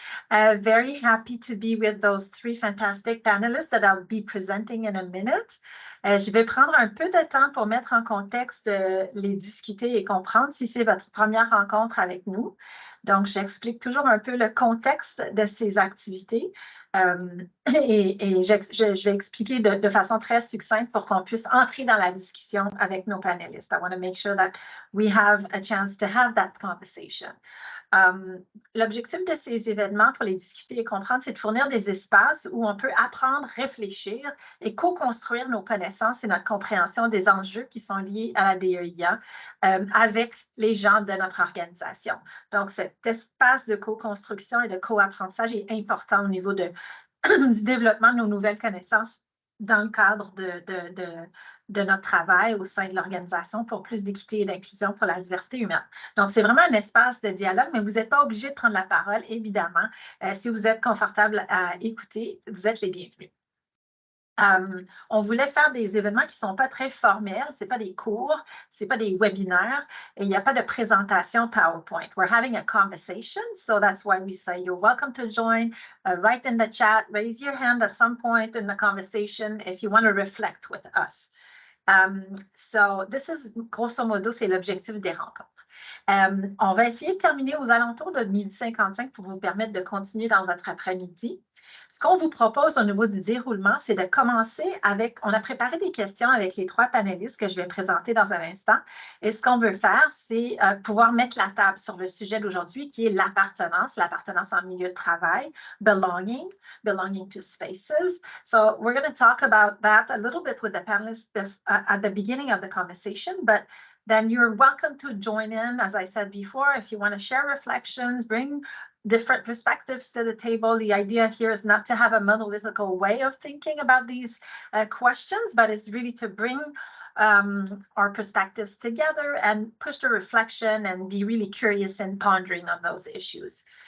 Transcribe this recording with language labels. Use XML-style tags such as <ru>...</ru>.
<en>Very happy to be with those 3 fantastic panelists that I'll be presenting in a minute.</en> <fr>Je vais prendre un peu de temps pour mettre en contexte les discuter et comprendre si c'est votre première rencontre avec nous. Donc, j'explique toujours un peu le contexte de ces activités et je vais expliquer de façon très succincte pour qu'on puisse entrer dans la discussion avec nos panélistes.</fr> <en>I want to make sure that we have a chance to have that conversation.</en> <fr>L'objectif de ces événements pour les discuter et comprendre, c'est de fournir des espaces où on peut apprendre, réfléchir et co-construire nos connaissances et notre compréhension des enjeux qui sont liés à la DEIA avec les gens de notre organisation. Donc, cet espace de co-construction et de co-apprentissage est important au niveau du développement de nos nouvelles connaissances dans le cadre de notre travail au sein de l'organisation pour plus d'équité et d'inclusion pour la diversité humaine. Donc, c'est vraiment un espace de dialogue, mais vous n'êtes pas obligé de prendre la parole, évidemment. Si vous êtes confortable à écouter, vous êtes les bienvenus. On voulait faire des événements qui ne sont pas très formels, ce n'est pas des cours, ce n'est pas des webinaires, et il n'y a pas de présentation PowerPoint.</fr> <en>We're having a conversation, so that's why we say you're welcome to join. Write in the chat, raise your hand at some point in the conversation if you want to reflect with us. So this is,</en> <fr>grosso modo, c'est l'objectif des rencontres. On va essayer de terminer aux alentours de 12h55 pour vous permettre de continuer dans votre après-midi. Ce qu'on vous propose au niveau du déroulement, c'est de commencer avec, on a préparé des questions avec les 3 panélistes que je vais présenter dans un instant. Et ce qu'on veut faire, c'est pouvoir mettre la table sur le sujet d'aujourd'hui qui est l'appartenance en milieu de travail,</fr> <en>belonging to spaces. So we're going to talk about that a little bit with the panelists at the beginning of the conversation, but then you're welcome to join in, as I said before, if you want to share reflections, bring different perspectives to the table. The idea here is not to have a monolithical way of thinking about these questions, but it's really to bring our perspectives together and push the reflection and be really curious and pondering on those issues.</en>